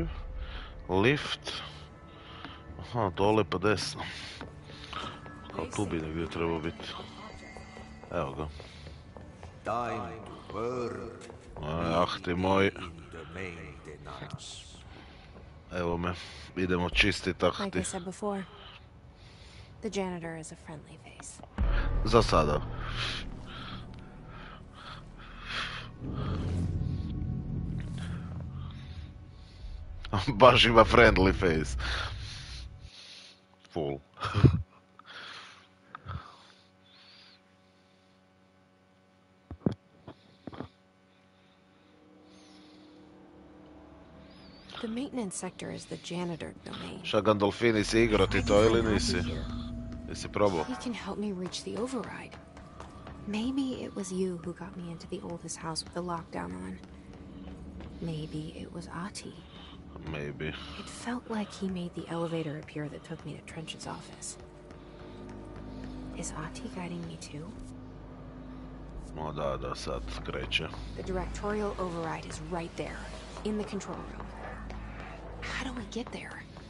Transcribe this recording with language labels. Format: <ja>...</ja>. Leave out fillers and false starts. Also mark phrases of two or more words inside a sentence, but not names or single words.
<hr>Lift. Aha, dole pa desno. Kao tu bi negdje trebao biti. Evo ga. Ah ti moj. Evo me. Idemo čistiti ahti.</hr> <en>Like I said before, the janitor is a friendly face.</en> <hr>Za sada. Baš ima</hr> <en>friendly face.</en> <hr>Full.</hr> <en>The maintenance sector is the janitor domain.</en> <hr>Šta Gandolfini si igrao ti to ili nisi? Jesi probao?</hr> <en>He can help me reach the override. Maybe it was you who got me into the oldest house with the lockdown on. Maybe it was Ahti. Maybe. It felt like he made the elevator appear that took me to Trench's office. Is Ahti guiding me too?</en> <hr>O da, sad kreće.</hr> <en>The directorial override is right there, in the control room. How do we get there?</en>